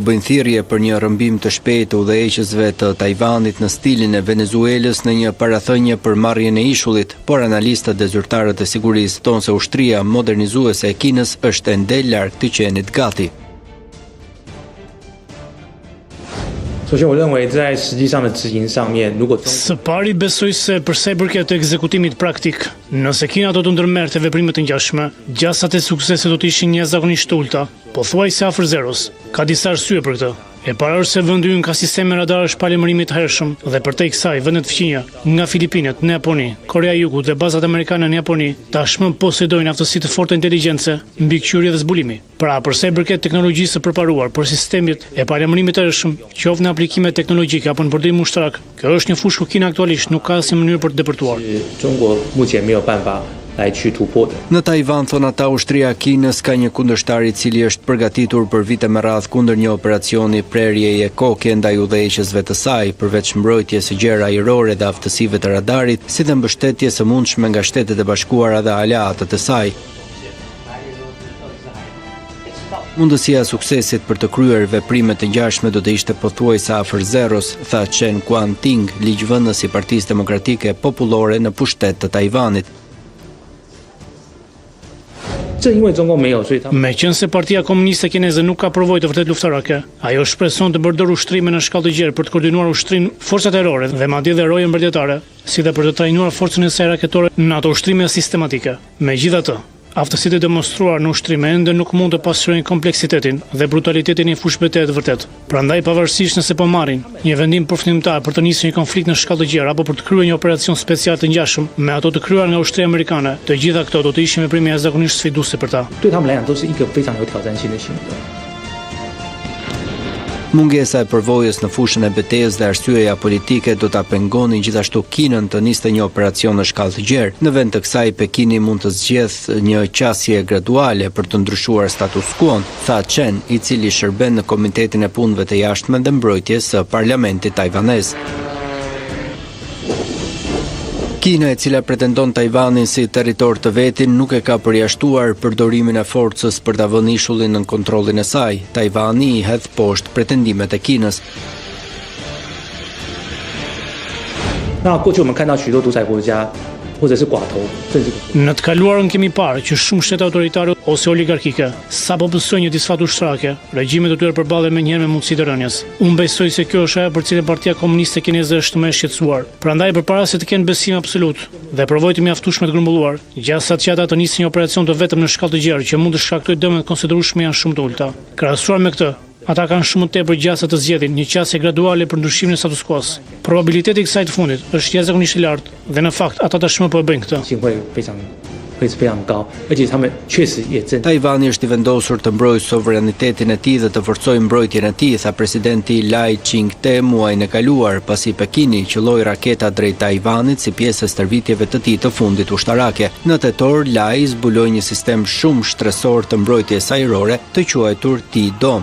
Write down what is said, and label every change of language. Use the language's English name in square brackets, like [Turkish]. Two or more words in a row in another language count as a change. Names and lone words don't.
[Albanian] Po bëjnë thirrje për një rrëmbim të shpejtë të udhëheqësve të Tajvanit në stilin e Venezuelës në një parathënie për marrjen e ishullit, por analistët dhe zyrtarët e sigurisë thonë se ushtria modernizuese e Kinës është ende larg të qenit gati. [Chinese] 首先，我认为在实际上的执行上面，如果 [Albanian] Së pari besoj se për sa i përket ekzekutimit praktik, nëse Kina do të ndërmerrte veprime të ngjashme, gjasat e suksesit do të ishin jashtëzakonisht të ulta, pothuajse afër zeros. Ka disa arsye për këtë. E para është se vendi ynë ka sisteme radarësh palëmërimi të hershëm dhe përtej kësaj vendet fqinja nga Filipinet në Japoni, Korea e Jugut dhe bazat amerikane në Japoni tashmë posedojnë aftësi të fortë inteligjence, mbikëqyrje dhe zbulimi. Pra, për sa i përket teknologjisë së përparuar për sistemet e palëmërimit të hershëm, qoftë në aplikime teknologjike apo në përdorim ushtarak, kjo është një fushë ku Kina aktualisht nuk ka asnjë mënyrë për të depërtuar. [Chinese] 中国目前没有办法来去突破的。 [Albanian] Në Taiwan, thon ata, ushtria e Kinës ka një kundërshtar i cili është përgatitur për vite me radh kundër një operacioni prerjeje koke ndaj udhëheqësve të saj, përveç mbrojtjes së gjera ajrore dhe aftësive të radarit, si dhe mbështetjes së mundshme nga Shtetet e Bashkuara dhe aleatët e saj. Mundësia e suksesit për të kryer veprime të ngjashme do të ishte pothuajse afër zeros, tha Chen Guangting, ligjvënës i Partisë Demokratike Popullore në pushtet të Taiwanit. [Chinese] 正因为中共没有，所以他们 [Albanian] Meqense Partia Komuniste Kineze nuk ka përvojë të vërtet luftarake, ajo shpreson të përdor ushtrime në shkallë të gjerë për të koordinuar ushtrinë forcat erore dhe madje dhe rojën mbretërore, si dhe për të trajnuar forcën e saj raketore në ato ushtrime sistematike. Megjithatë, aftësitë e demonstruar në ushtrime ende nuk mund të pasojnë kompleksitetin dhe brutalitetin e fushë betejë të vërtet. Prandaj, pavarësisht nëse po marrin një vendim përfundimtar për të nisur një konflikt në shkallë të gjerë apo për të kryer një operacion special të ngjashëm me ato të kryer nga ushtria amerikane, të gjitha këto do të ishin veprime jashtëzakonisht sfiduese për ta. [Chinese] 对他们来讲都是一个非常有挑战性的行动。 [Albanian] Mungesa e përvojës në fushën e betejës dhe arsyeja politike do ta pengonin gjithashtu Kinën të niste një operacion në shkallë të gjerë. Në vend të kësaj, Pekini mund të zgjedhë një qasje graduale për të ndryshuar [Latin] status quo-n, [Albanian] tha Chen, i cili shërben në Komitetin e Punëve të Jashtme dhe Mbrojtjes së Parlamentit tajvanez. Kina, e cila pretendon Taiwanin si territor të vetin, nuk e ka përjashtuar përdorimin e forcës për ta vënë ishullin në kontrollin e saj. Taiwani i hedh poshtë pretendimet e Kinës. [Chinese] 那过去我们看到许多独裁国家或者是寡头政治， [Albanian] Në të kaluarën kemi parë që shumë shtete autoritare ose oligarkike, sapo pësojnë një disfat ushtrake, regjimet e tyre përballen menjëherë me mundësi të rënies. Unë besoj se kjo është ajo për cilën Partia Komuniste Kineze është më e shqetësuar. Prandaj, përpara se të kenë besim absolut dhe përvojë të mjaftueshme të grumbulluar, gjasat që ata të nisin një operacion të vetëm në shkallë të gjerë që mund të shkaktojë dëme të konsiderueshme janë shumë të ulta. Krahasuar me këtë, ata kanë shumë më tepër gjasa të zgjedhin një qasje graduale për ndryshimin e [Latin] status quo-s. [Albanian] Probabiliteti i kësaj të fundit është jashtëzakonisht i lartë dhe në fakt ata tashmë po e bëjnë këtë. [Chinese] 性会是非常高，而且他们确实也正 [Albanian] Taiwani është i vendosur të mbrojë sovranitetin e tij dhe të forcojë mbrojtjen e tij, tha presidenti Lai Ching-te muajin e kaluar, pasi Pekini qelloi raketa drejt Taiwanit si pjesë e stërvitjeve të tij të fundit ushtarake. Në tetor, Lai zbuloi një sistem shumë shtresor të mbrojtjes ajrore të quajtur T-Dome.